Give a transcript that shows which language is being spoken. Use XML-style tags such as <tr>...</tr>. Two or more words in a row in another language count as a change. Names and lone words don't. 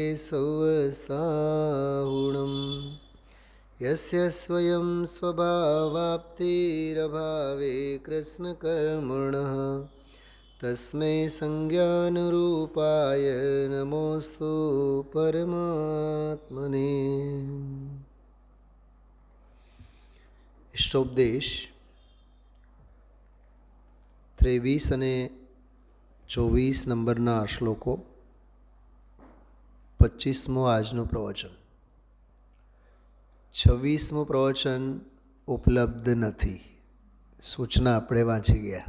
<sa>सवसाहुणम् यस्य स्वयं स्वभावाप्तिरभावे कृष्णकर्मणः तस्मै संज्ञानरूपाय नमोस्तु परमात्मने।</sa> <gu>इष्टोपदेश 23 અને 24 નંબરના શ્લોકો, 25મો આજનું પ્રવચન. 26મું પ્રવચન ઉપલબ્ધ નથી, સૂચના આપણે વાંચી ગયા.</gu>